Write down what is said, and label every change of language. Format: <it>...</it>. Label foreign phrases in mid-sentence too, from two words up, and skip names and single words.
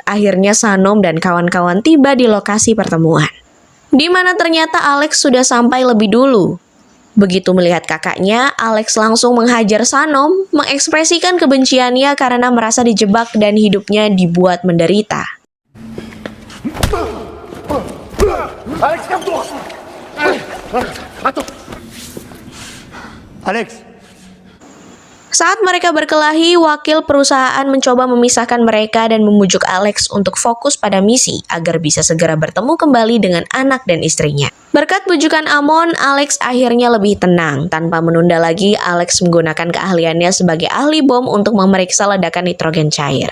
<id>Akhirnya Sanom dan kawan-kawan tiba di lokasi pertemuan, di mana ternyata Alex sudah sampai lebih dulu. Begitu melihat kakaknya, Alex langsung menghajar Sanom, mengekspresikan kebenciannya karena merasa dijebak dan hidupnya dibuat menderita.</id> <fr>Alex, calme-toi. Attends. Alex.</fr> <id>Saat mereka berkelahi, wakil perusahaan mencoba memisahkan mereka dan membujuk Alex untuk fokus pada misi agar bisa segera bertemu kembali dengan anak dan istrinya. Berkat bujukan Amon, Alex akhirnya lebih tenang. Tanpa menunda lagi, Alex menggunakan keahliannya sebagai ahli bom untuk memeriksa ledakan nitrogen cair.</id>